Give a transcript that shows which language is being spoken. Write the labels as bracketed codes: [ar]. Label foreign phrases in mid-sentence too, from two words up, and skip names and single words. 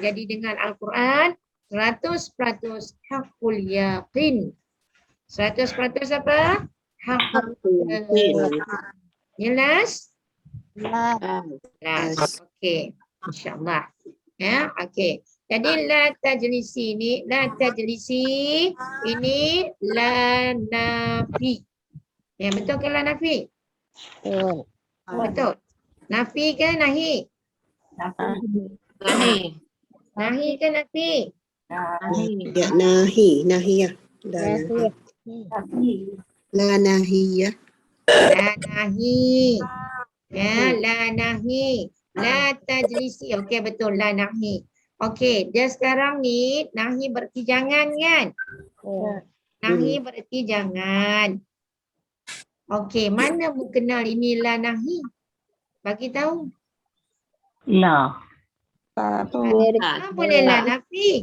[ms] Jadi dengan Al-Quran 100% [ar] حق اليقين. [ms] 100% apa? [ar] حق اليقين. [ms] Jelas? Jelas. Okey. InsyaAllah. Ya, okey. Jadi [ar] لا تجلسي [ms] ni, [ar] لا تجلسي [ms] ini [ar] لا نفي. [ms] Ya, betul ke [ar] لا نفي? [ms] Betul. Nafi ke nahi? Nahi ke nafi? Ya, nahi ya. [ar] لا نهي [ms] ya. [ar] لا نهي. Ya, لا نهي. لا تجلسي. [ms] Okey, betul. [ar] لا نهي. [ms] Okey, dia sekarang ni nahi berarti jangan kan? Nahi berarti jangan. Okey, mana mu kenal ini [ar] لا نهي? [ms] Bagi tahu. La. Boleh [ar] لا نفي.